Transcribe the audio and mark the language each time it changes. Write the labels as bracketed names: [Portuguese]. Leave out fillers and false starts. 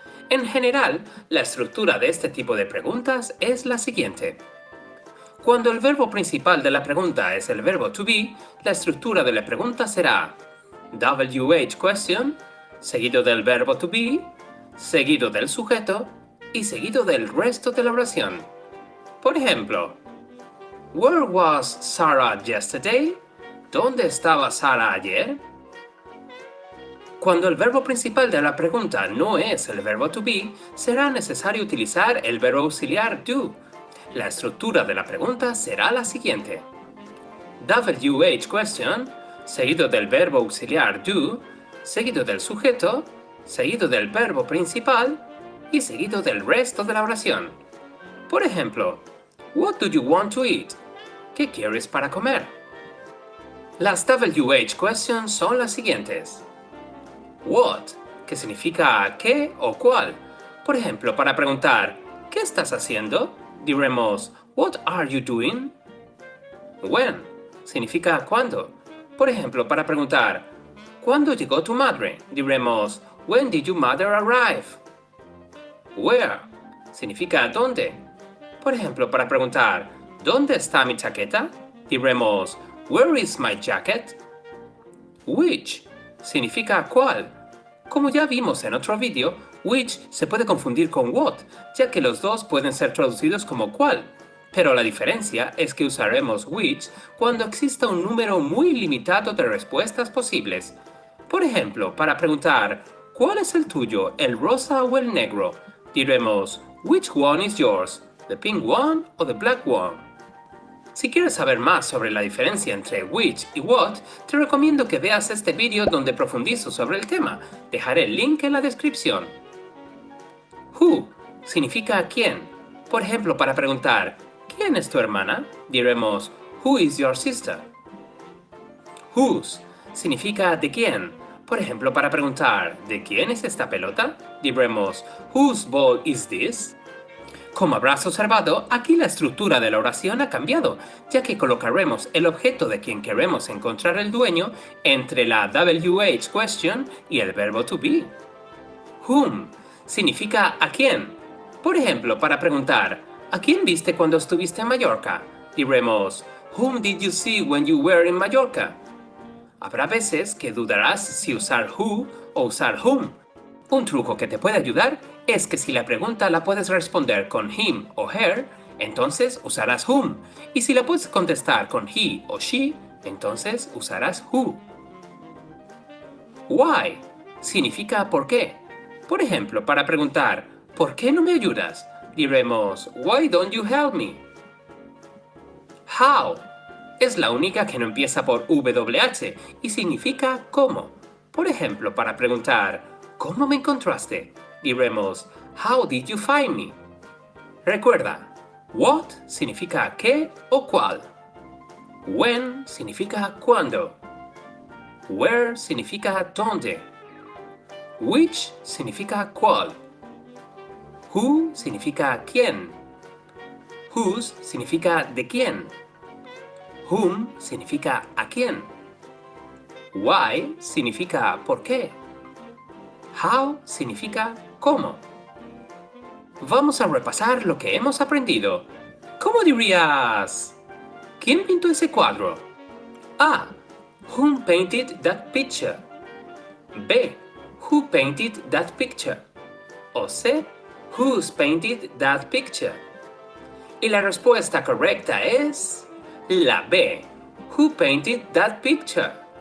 [Spanish] En general, la estructura de este tipo de preguntas es la siguiente. Cuando el verbo principal de la pregunta es el verbo to be, la estructura de la pregunta será WH question, seguido del verbo to be, seguido del sujeto y seguido del resto de la oración. Por ejemplo, [English] Where was Sarah yesterday? [Spanish] ¿Dónde estaba Sara ayer? Cuando el verbo principal de la pregunta no es el verbo to be, será necesario utilizar el verbo auxiliar do. La estructura de la pregunta será la siguiente. WH question, seguido del verbo auxiliar do, seguido del sujeto, seguido del verbo principal y seguido del resto de la oración. Por ejemplo, [English] What do you want to eat? [Spanish] ¿Qué quieres para comer? Las WH questions son las siguientes. What, que significa qué o cuál. Por ejemplo, para preguntar ¿qué estás haciendo? Diremos [English] What are you doing? [Spanish] When, significa cuándo. Por ejemplo, para preguntar ¿cuándo llegó tu madre? Diremos [English] When did your mother arrive? [Spanish] Where, significa dónde. Por ejemplo, para preguntar ¿dónde está mi chaqueta? Diremos [English] Where is my jacket? [Spanish] Which, significa cuál. Como ya vimos en otro vídeo, which se puede confundir con what, ya que los dos pueden ser traducidos como cuál. Pero la diferencia es que usaremos which cuando exista un número muy limitado de respuestas posibles. Por ejemplo, para preguntar ¿cuál es el tuyo, el rosa o el negro? Diremos [English] Which one is yours? ¿The pink one o the black one? [Spanish] Si quieres saber más sobre la diferencia entre which y what, te recomiendo que veas este vídeo donde profundizo sobre el tema. Dejaré el link en la descripción. Who significa quién. Por ejemplo, para preguntar ¿quién es tu hermana? Diremos [English] Who is your sister? [Spanish] Whose significa de quién. Por ejemplo, para preguntar ¿de quién es esta pelota? Diremos [English] Whose ball is this? [Spanish] Como habrás observado, aquí la estructura de la oración ha cambiado, ya que colocaremos el objeto de quien queremos encontrar el dueño entre la WH question y el verbo to be. Whom significa a quién. Por ejemplo, para preguntar ¿a quién viste cuando estuviste en Mallorca? Diremos [English] Whom did you see when you were in Mallorca? [Spanish] Habrá veces que dudarás si usar who o usar whom. Un truco que te puede ayudar es que si la pregunta la puedes responder con him o her, entonces usarás whom. Y si la puedes contestar con he o she, entonces usarás who. Why significa por qué. Por ejemplo, para preguntar ¿por qué no me ayudas? Diremos [English] Why don't you help me? [Spanish] How es la única que no empieza por WH y significa cómo. Por ejemplo, para preguntar ¿cómo me encontraste? Diremos [English] How did you find me? [Spanish] Recuerda, what significa qué o cuál. When significa cuándo. Where significa dónde. Which significa cuál. Who significa quién. Whose significa de quién. Whom significa a quién. Why significa por qué. How significa cómo. Vamos a repasar lo que hemos aprendido. ¿Cómo dirías? ¿Quién pintó ese cuadro? A. [English] Who painted that picture? B. Who painted that picture? O C. Who's painted that picture? [Spanish] Y la respuesta correcta es la B. [English] Who painted that picture?